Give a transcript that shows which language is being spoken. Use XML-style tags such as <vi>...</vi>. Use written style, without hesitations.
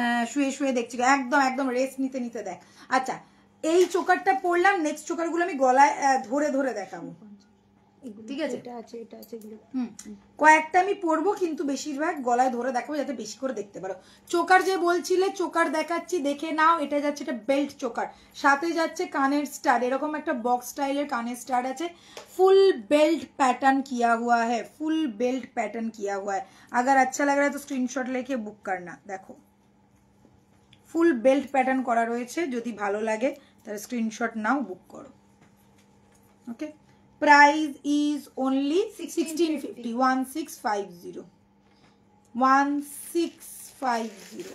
<bn>শুয়ে শুয়ে দেখছি, একদম একদম রেস্ট নিতে নিতে দেখ। আচ্ছা এই চোকারটা পরলাম, নেক্সট চোকারগুলো আমি গলায় ধরে ধরে দেখাবো, ঠিক আছে? এটা আছে, এটা আছে, এগুলো কয়েকটা আমি পরবো, কিন্তু বেশিরভাগ গলায় ধরে দেখাবো যাতে বেশি করে দেখতে পারো। চোকার যে বলছিলে, চোকার দেখাচ্ছি, দেখে নাও। এটা যাচ্ছে, এটা বেল্ট চোকার, সাথে যাচ্ছে কানের স্টাড, এরকম একটা বক্স স্টাইলের কানের স্টাড আছে।</bn> <hi>फुल बेल्ट पैटर्न किया हुआ है, फुल बेल्ट पैटर्न किया हुआ है। अगर अच्छा लग रहा है तो स्क्रीनशॉट लेके बुक करना। देखो फुल बेल्ट पैटर्न</hi> <bn>করা রয়েছে, যদি ভালো লাগে তাহলে স্ক্রিনশট নাও, বুক করো।</bn> <en>Okay, price is only 1650, 1650, 1650।</en>